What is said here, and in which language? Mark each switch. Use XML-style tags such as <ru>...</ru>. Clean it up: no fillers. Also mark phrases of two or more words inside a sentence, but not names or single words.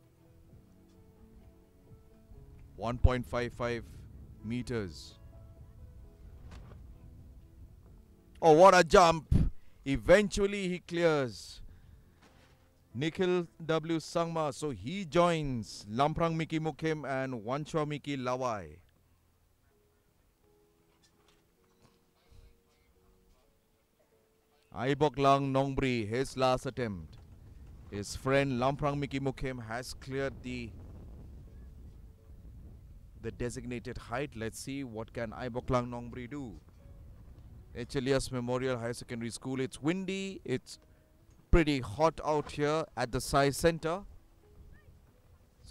<en>1.55 meters. Oh, what a jump! Eventually he clears. Nikhil W. Sangma. So he joins Lamprang Miki Mukim and Wanchua Miki Lawai. Aiboklang Nongbri, his last attempt. His friend Lamprang Miki Mukim has cleared the designated height. Let's see what can Aiboklang Nongbri do. HLS Memorial High Secondary School. It's windy. It's pretty hot out here at the Sai Center.</en>